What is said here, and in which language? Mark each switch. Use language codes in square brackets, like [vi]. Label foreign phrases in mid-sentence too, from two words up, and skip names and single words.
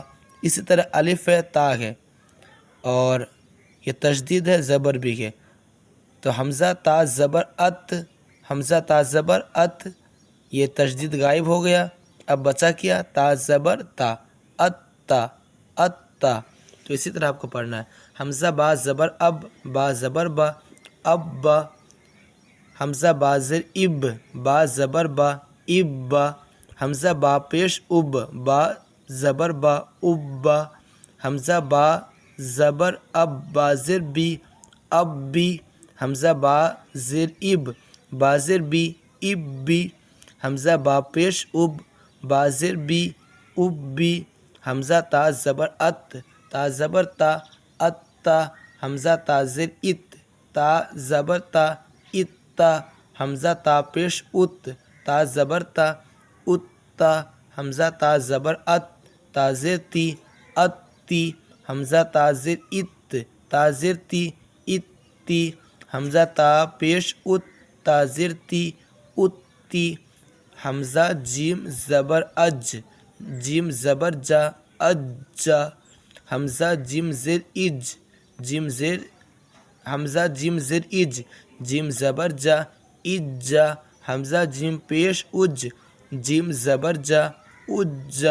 [ur] اسی طرح الف ہے، تا ہے، اور یہ تشدید ہے، زبر بھی ہے، تو حمزہ تا زبر ات، حمزہ تا زبر ات، یہ تشدید غائب ہو گیا، اب بچا کیا تا زبر تا، اتا اتا۔ تو اسی طرح آپ کو پڑھنا ہے۔ حمزہ با زبر اب، با زبر با، اب با۔ حمزہ با زیر اب، با زبر با، اب با۔ حمزہ با پیش اب، با زبر با، اب با۔ حمزہ با زبر اب، با زیر بی، اب بی۔ حمزہ با زیر اب، با زیر بی، اب بی۔ حمزہ با پیش اب، با زیر بی، اب بی۔ حمزہ تا زبر ات، تا زبر تا، اتا۔ حمزہ تا زیر ات، تا زبر تا، اتا۔ حمزہ تا پیش ات، تا زبر تا، اتا۔ حمزہ تا زبر ات، تا زیر تی، اتی۔ حمزہ تا زیر ات، تا زیر تی، اتی۔ حمزہ تا پیش ات، تا زیر تی، اتی۔ حمزہ جیم زبر اج، جیم زبر جا، اجا۔ حمزہ جیم زیر اج، جیم زیر، حمزہ جیم زیر اج، جیم زبر جا، اجا۔ حمزہ جیم پیش اج، جیم زبر جا، اجا۔